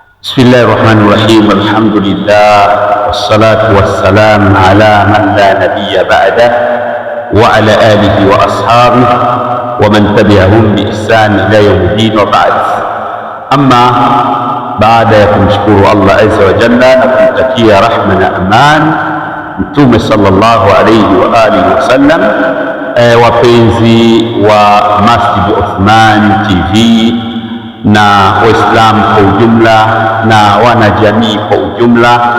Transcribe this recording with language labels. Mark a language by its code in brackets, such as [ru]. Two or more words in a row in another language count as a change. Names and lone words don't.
[ar] بسم الله الرحمن الرحيم. الحمد لله والصلاة والسلام على من لا نبي بعده وعلى آله وأصحابه ومن تبعهم بإحسان إلى يوم الدين وبعد. [sw] Amma baada ya kumshukuru Allah [ar] عز وجل [sw] na kumtakia rahma na aman Mtume [ar] صلى الله عليه وعلى آله وسلم, [sw] wapenzi wa Masjid Uthman TV na Waislamu kwa ujumla na wanajamii kwa ujumla,